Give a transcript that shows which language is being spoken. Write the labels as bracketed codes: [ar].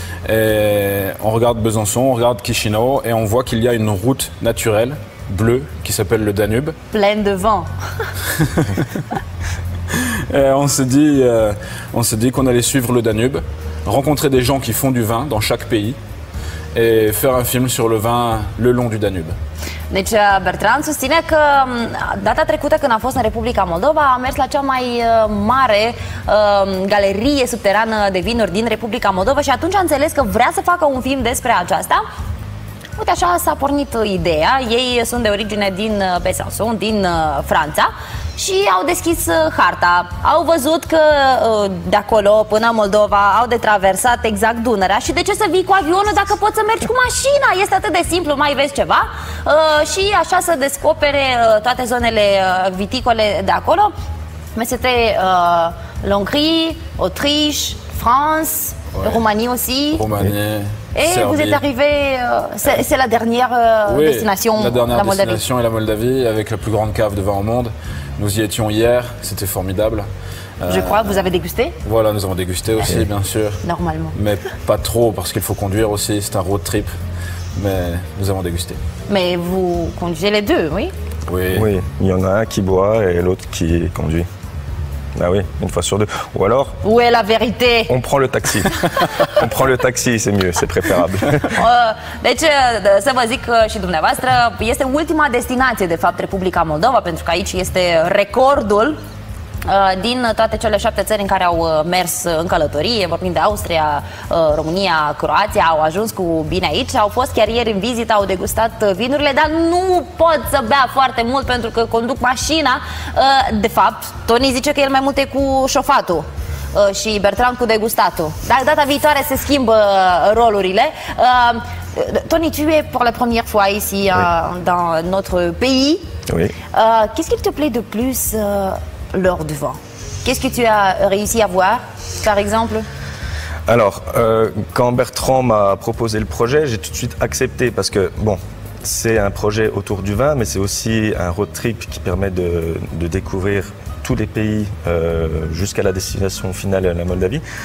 [fr] Et on regarde Besançon, on regarde Chișinău et on voit qu'il y a une route naturelle, bleue, qui s'appelle le Danube. Pleine de vent. Et on s'est dit qu'on allait suivre le Danube, rencontrer des gens qui font du vin dans chaque pays et faire un film sur le vin le long du Danube. [ro] Deci Bertrand susține că data trecută când a fost în Republica Moldova a mers la cea mai mare galerie subterană de vinuri din Republica Moldova și atunci a înțeles că vrea să facă un film despre aceasta. Uite, așa s-a pornit ideea. Ei sunt de origine din Besançon, din Franța, și au deschis harta. Au văzut că de acolo până în Moldova au de traversat exact Dunărea. Și de ce să vii cu avionul dacă poți să mergi cu mașina? Este atât de simplu, mai vezi ceva. Și așa să descopere toate zonele viticole de acolo. [fr] Mais c'était l'Hongrie, Autriche, France, Roumanie aussi. Roumanie. Et Serbie. Vous êtes arrivé, c'est la dernière destination, la dernière Moldavie. Destination est la Moldavie, avec la plus grande cave de vin au monde. Nous y étions hier, c'était formidable. Je crois que vous avez dégusté. Voilà, nous avons dégusté aussi, bien sûr. Normalement. Mais pas trop, parce qu'il faut conduire aussi, c'est un road trip. Mais nous avons dégusté. Mais vous conduisez les deux, oui? Oui, il y en a un qui boit et l'autre qui conduit. Ah oui, une fois sur deux. Ou alors... Où est la vérité? On prend le taxi. On prend le taxi, c'est mieux, c'est préférable. [ro] Deci, să vă zic și dumneavoastră, este ultima destinație, de fapt, Republica Moldova, pentru că aici este recordul din toate cele 7 țări în care au mers în călătorie. Vorbim de Austria, România, Croația, au ajuns cu bine aici. Au fost chiar ieri în vizită, au degustat vinurile, dar nu pot să bea foarte mult pentru că conduc mașina. De fapt, Tony zice că el mai mult e cu șofatul și Bertrand cu degustatul. Dar data viitoare se schimbă rolurile. [fr] Tony, tu es pour la première fois ici dans notre pays. Oui. Qu'est-ce qu'il te plaît de plus lors du vin? Qu'est-ce que tu as réussi à voir, par exemple? Alors, quand Bertrand m'a proposé le projet, j'ai tout de suite accepté parce que, bon, c'est un projet autour du vin, mais c'est aussi un road trip qui permet de découvrir tous les pays jusqu'à la destination finale, la Moldavie.